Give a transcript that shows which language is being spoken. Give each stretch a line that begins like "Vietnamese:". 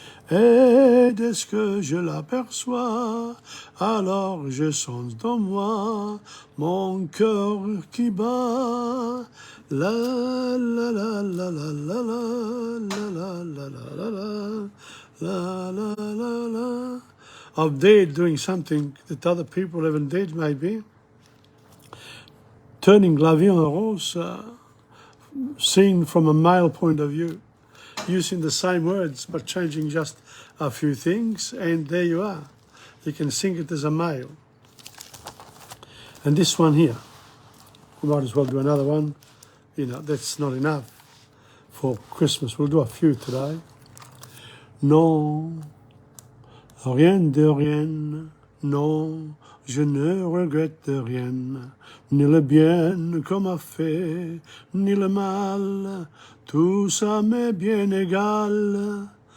French: Et dès que je l'aperçois, alors je sens dans moi mon cœur qui bat. La la la la la la la la la la la la la la.
English: I've dared doing something that other people haven't dared, maybe. Turning La Vie en Rose, seen from a male point of view, using the same words but changing just a few things, and there you are. You can sing it as a male. And this one here, we might as well do another one. You know, that's not enough for Christmas. We'll do a few today.
French: Non, rien de rien, non, je ne regrette rien, ni le bien qu'on m'a fait, ni le mal, tout ça m'est bien égal.